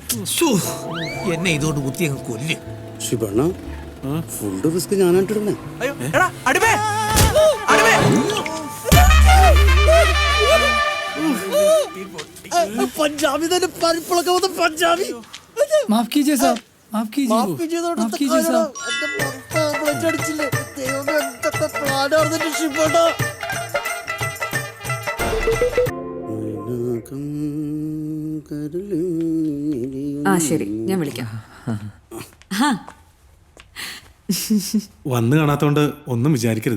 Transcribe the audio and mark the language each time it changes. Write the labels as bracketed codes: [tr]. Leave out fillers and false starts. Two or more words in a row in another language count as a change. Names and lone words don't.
[ml] എന്നെ ഇതോട് കുത്തി അങ്ങ് കൊല്ല്. ശിവണ്ണ, ഫുൾ റിസ്ക് ഞാനായിട്ടിടുന്നേ. പഞ്ചാബി തന്നെ പരിപ്പിളൊക്കെ വന്ന് പഞ്ചാബി. [hi] माफ कीजिए साहब, माफ कीजिए, माफ कीजिए साहब. [ml] ശരി, ഞാൻ വിളിക്കാം. വന്ന് കാണാത്തോണ്ട് ഒന്നും വിചാരിക്കരുത്.